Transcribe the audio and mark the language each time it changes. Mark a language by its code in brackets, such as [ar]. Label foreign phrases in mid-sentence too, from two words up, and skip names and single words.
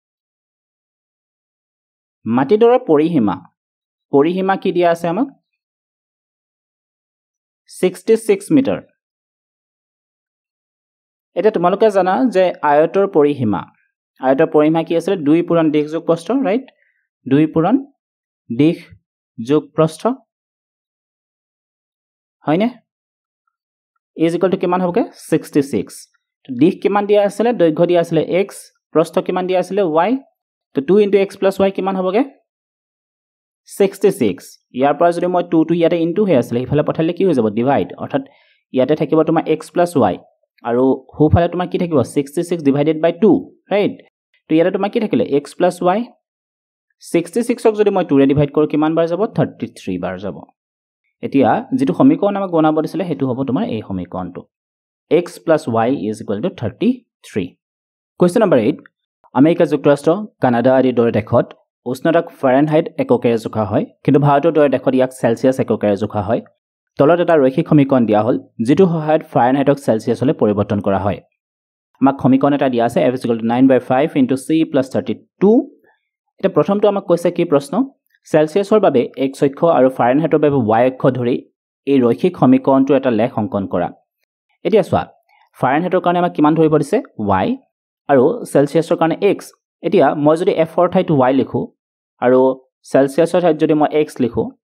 [as] মাটিডৰাৰ পৰিসীমা কি দিয়া আছে আমাক 66 মিটাৰ এটা তোমালোকে জানা যে আয়তৰ পৰিসীমা কি আছে 2 পূৰণ দিশ যোগ প্ৰস্থ ৰাইট 2 পূৰণ দিশ যোগ প্ৰস্থ হয়নে [en] is equal to [as] কিমান হ'বগে 66 তো দিশ কিমান দিয়া আছিল দৈৰ্ঘ্য দিয়া আছিল x প্ৰস্থ কিমান দিয়া আছিল y তো 2 [en] into x plus y [as] কিমান হ'বগে 66 ইয়াৰ পৰা যদি মই 2 টো ইয়াতে ইনটু হৈ আছিল ইফালে পঠালে কি হৈ যাব ডিভাইড অৰ্থাৎ ইয়াতে থাকিব তোমাৰ [en] x plus y [as] আৰু হোফালে তোমাৰ কি থাকিব 66 [en] divided by [as] 2 ৰাইট তো ইয়াতে তোমাৰ কি থাকিলে [en] x plus y [as] 66 ক যদি মই 2 ৰে ডিভাইড কৰো কিমান বাৰ যাব 33 বাৰ যাব এতিয়া যেটো সমীকৰণ আমাক বনাব দিছিলে হেতু হ'ব তোমাৰ এই সমীকৰণটো [en] x plus y is equal to 33 question number [as] 8 আমেৰিকা যুক্তৰাষ্ট্ৰ কানাডা আদি দৰে দেশত উষ্ণতাক ফাৰেনহাইট এককেৰে জোখা হয় কিন্তু ভাৰতৰ দৰে দেশত ইয়াক সেলসিয়াছ এককেৰে জোখা হয় তলত এটা ৰৈখিক সমীকৰণ দিয়া হ'ল যেটো সহায়ত ফাৰেনহাইটক সেলসিয়াছলৈ পৰিৱৰ্তন কৰা হয় আমাক সমীকৰণ এটা দিয়া আছে f = 9/5 * c + 32 এটা প্ৰথমটো আমাক কৈছে কি প্ৰশ্ন সেলসিয়াছৰ বাবে x অক্ষ আৰু ফাৰেনহাইটৰ বাবে y অক্ষ ধৰি এই ৰৈখিক সমীকৰণটো এটা লেখ অংকন কৰা এতিয়া চোৱা ফাৰেনহাইটৰ কাৰণে আমাক কিমান ধৰি পৰিছে y আৰু সেলসিয়াছৰ কাৰণে x এতিয়া মই যদি f ৰ ঠাইত y লিখো আৰু সেলসিয়াছৰ ঠাইত যদি মই x লিখো